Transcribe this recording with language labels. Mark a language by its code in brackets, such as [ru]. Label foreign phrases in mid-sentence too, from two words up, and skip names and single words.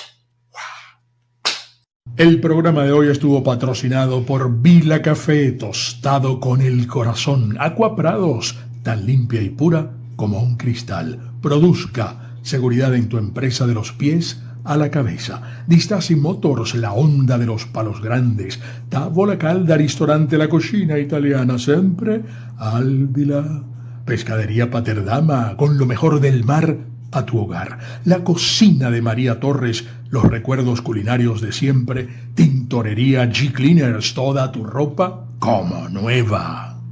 [es] El programa de hoy estuvo patrocinado por Vila Café, tostado con el corazón. Aqua Prados, tan limpia y pura como un cristal. Produzca seguridad en tu empresa de los pies a la cabeza. Distasi Motors, la onda de los palos grandes. Tavola Calda, ristorante La Cocina Italiana, siempre al Vila. Pescadería Paterdama, con lo mejor del mar a tu hogar. La cocina de María Torres, los recuerdos culinarios de siempre. Tintorería G-Cleaners, toda tu ropa como nueva.